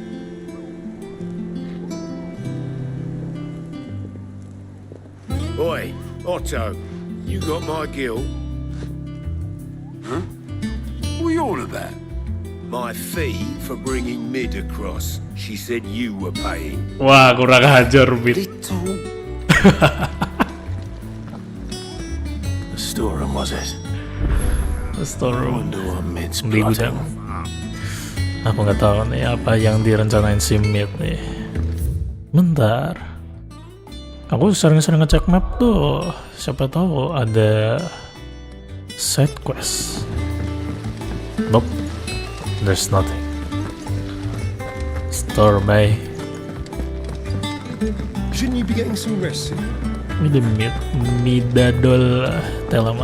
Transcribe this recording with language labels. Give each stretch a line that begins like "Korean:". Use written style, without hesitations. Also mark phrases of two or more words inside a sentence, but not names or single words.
English: Oi, Otto, you got my guilt? Huh? What are you on about? My fee for bringing Mid across. She said you were paying.
Indonesian: Wah, kurang ajar, Mid.
English: The storeroom, was it? The storeroom. Wonder what Mid's
Indonesian: Di
English: plotting.
Indonesian: gudang. Aku nggak tahu nih apa yang direncanain si Mid nih. Bentar. Aku sering-sering ngecek map tuh. Siapa tahu ada
English: side quest. Nope. There's nothing. Store by. Shouldn't you be getting some rest soon?
Indonesian: Ini Midadol Telemann.